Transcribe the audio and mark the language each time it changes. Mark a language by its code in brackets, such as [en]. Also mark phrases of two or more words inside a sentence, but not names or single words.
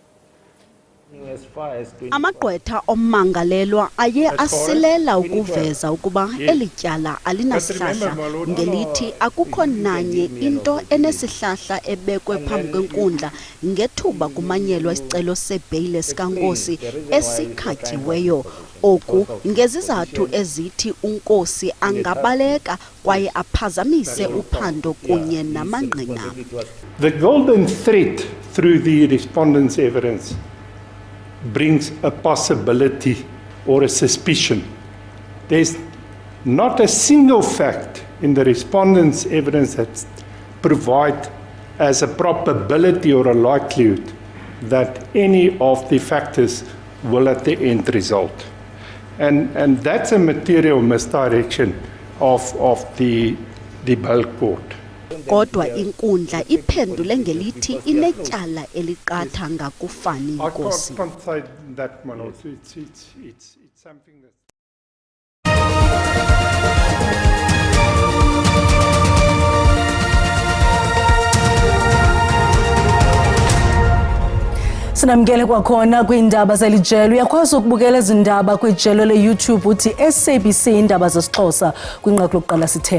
[xh] Amagqwetha ommangalelwa aye asilela ukuveza ukuba eli tyala alinasihlahla ngelithi akukho nanye into enesihlahla ebekwe phambi kwenkundla ngethuba kumanyelwa isicelo sebheyile sikaNkosi esikhatyiweyo. Oku ngezizathu ezithi uNkosi angabaleka kwaye aphazamise uphando kunye namangqina. [en] The golden thread through the respondent's evidence brings a possibility or a suspicion. There's not a single fact in the respondent's evidence that provide as a probability or a likelihood that any of the factors will at the end result. And that's a material misdirection of the bail court. [xh] Kodwa inkundla iphendule ngelithi inetyala eliqatha ngakuFani Nkosi. [en] I can't say that one also. It's something that [xh] Sinamkele kwakhona kwiindaba zelijelo uyakwazi ukubukela izindaba kwijelo leYouTube uthi SABC indaba zesiXhosa kwinqaku lokuqala sithe.